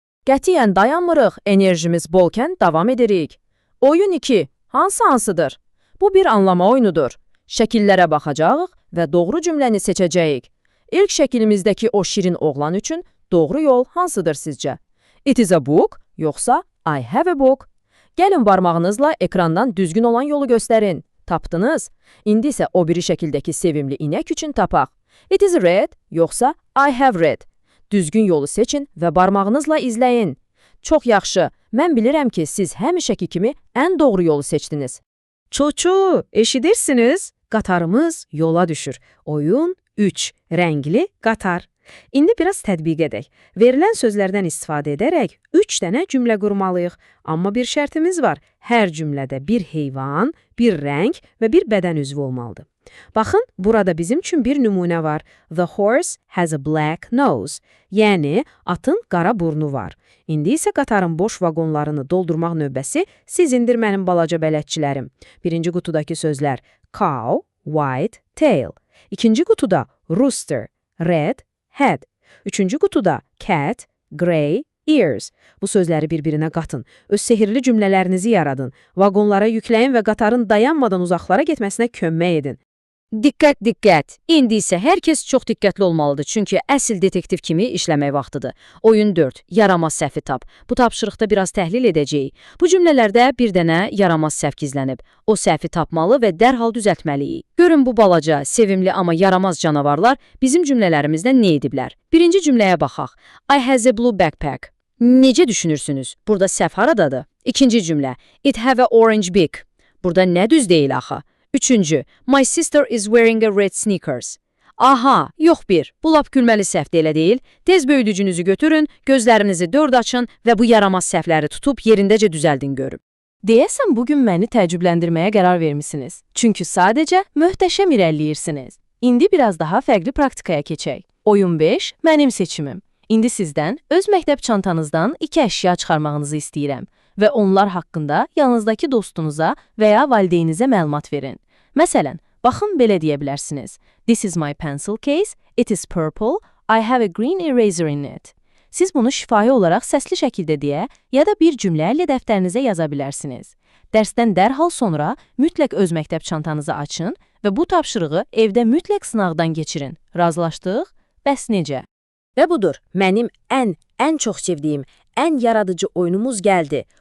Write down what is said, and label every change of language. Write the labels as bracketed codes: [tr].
[az] Qətiyyən dayanmırıq, enerjimiz bolkən davam edirik. Oyun 2. Hansıdır? Bu bir anlama oyunudur. Şəkillərə baxacağıq və doğru cümləni seçəcəyik. İlk şəkilimizdəki o şirin oğlan üçün doğru yol hansıdır sizcə? [en] It is a book, [az] yoxsa [en] I have a book? [az] Gəlin barmağınızla ekrandan düzgün olan yolu göstərin. Tapdınız. İndi isə o biri şəkildəki sevimli inək üçün tapaq. [en] It is red, [az] yoxsa [en] I have read. [az] Düzgün yolu seçin və barmağınızla izləyin. Çox yaxşı, mən bilirəm ki, siz həmişəki kimi ən doğru yolu seçdiniz. Çoçu, eşidirsiniz? Qatarımız yola düşür. Oyun 3, rəngli qatar. İndi biraz tətbiq edək. Verilən sözlərdən istifadə edərək 3 dənə cümlə qurmalıyıq. Amma bir şərtimiz var. Hər cümlədə bir heyvan, bir rəng və bir bədən üzvü olmalıdır. Baxın, burada bizim üçün bir nümunə var. [en] The horse has a black nose. [az] Yəni, atın qara burnu var. İndi isə qatarın boş vaqonlarını doldurmaq növbəsi sizindir mənim balaca bələdçilərim. Birinci qutudakı sözlər cow, white, tail. İkinci qutuda rooster, red, head. Üçüncü qutuda cat, grey, ears. Bu sözləri bir-birinə qatın. Öz sehirli cümlələrinizi yaradın. Vaqonlara yükləyin və qatarın dayanmadan uzaqlara getməsinə kömək edin. Diqqət, diqqət! İndi isə hər kəs çox diqqətli olmalıdır, çünki əsl detektiv kimi işləmək vaxtıdır. Oyun 4. Yaramaz səhvi tap. Bu tapşırıqda biraz təhlil edəcəyik. Bu cümlələrdə bir dənə yaramaz səhv gizlənib. O səhvi tapmalı və dərhal düzəltməliyik. Görün bu balaca, sevimli amma yaramaz canavarlar bizim cümlələrimizdə nə ediblər? Birinci cümləyə baxaq. [en] I has a blue backpack. [az] Necə düşünürsünüz? Burada səhv haradadır? İkinci cümlə. [en] It have a orange beak. [az] Burada nə düz deyil axı? Üçüncü, [en] my sister is wearing a red sneakers. [az] Aha, yox bir, bu lap gülməli səhvdir elə deyil. Tez böyüdücünüzü götürün, gözlərinizi 4 açın və bu yaramaz səhvləri tutub yerindəcə düzəldin görün. Deyəsən, bugün məni təəccübləndirməyə qərar vermisiniz. Çünki sadəcə möhtəşəm irəliləyirsiniz. İndi biraz daha fərqli praktikaya keçək. Oyun 5, mənim seçimim. İndi sizdən öz məktəb çantanızdan 2 əşya çıxarmağınızı istəyirəm və onlar haqqında yanınızdakı dostunuza və ya valideynizə məlumat verin. Məsələn, baxın belə deyə bilərsiniz. [en] This is my pencil case, it is purple, I have a green eraser in it. [az] Siz bunu şifahi olaraq səsli şəkildə deyə ya da bir cümlə ilə dəftərinizə yaza bilərsiniz. Dərsdən dərhal sonra mütləq öz məktəb çantanızı açın və bu tapşırığı evdə mütləq sınaqdan keçirin. Razılaşdıq? Bəs necə? Və budur, mənim ən çox sevdiyim, ən yaradıcı oyunumuz gəldi.